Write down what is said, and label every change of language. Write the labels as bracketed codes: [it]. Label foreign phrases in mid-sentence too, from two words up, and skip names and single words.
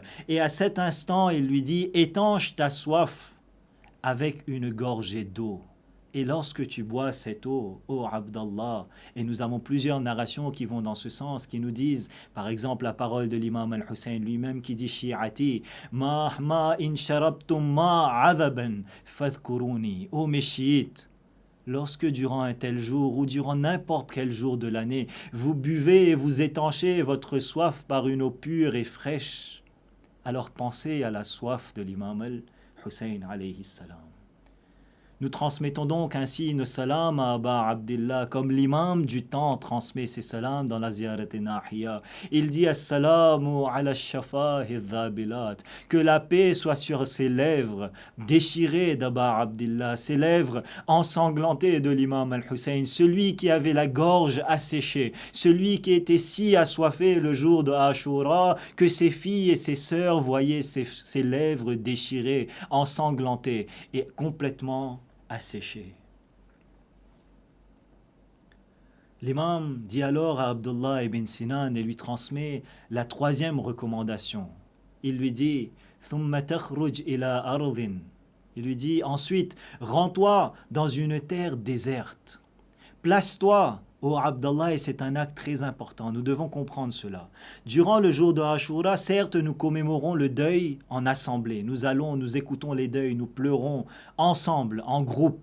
[fr] Et à cet instant, il lui dit, étanche ta soif avec une gorgée d'eau. Et lorsque tu bois cette eau, ô Abdallah, et nous avons plusieurs narrations qui vont dans ce sens, qui nous disent, par exemple, la parole de l'imam al-Hussein lui-même qui dit [ar] شيعتي ما إن شربتم ماء عذبا فاذكروني. [fr] Ô mes chiites, lorsque durant un tel jour ou durant n'importe quel jour de l'année, vous buvez et vous étanchez votre soif par une eau pure et fraîche, alors pensez à la soif de l'imam al-Hussein [ar] عليه السلام. [fr] Nous transmettons donc ainsi nos salams à Aba Abdillah, comme l'imam du temps transmet ses salams dans la ziyarat nahiya. Il dit [ar] السلام على شفاه ذابلات, [fr] que la paix soit sur ses lèvres déchirées d'Aba Abdillah, ses lèvres ensanglantées de l'imam al-Hussein, celui qui avait la gorge asséchée, celui qui était si assoiffé le jour de Ashura que ses filles et ses sœurs voyaient ses lèvres déchirées, ensanglantées et complètement asséché. L'imam dit alors à Abdullah ibn Sinan et lui transmet la troisième recommandation. Il lui dit [ar] ثُمَّ تَخْرُجْ إِلَى أَرْضٍ. [fr] Il lui dit ensuite, rends-toi dans une terre déserte. Place-toi, ô Abdallah, et c'est un acte très important. Nous devons comprendre cela. Durant le jour de Ashura, certes, nous commémorons le deuil en assemblée. Nous écoutons les deuils, nous pleurons ensemble, en groupe.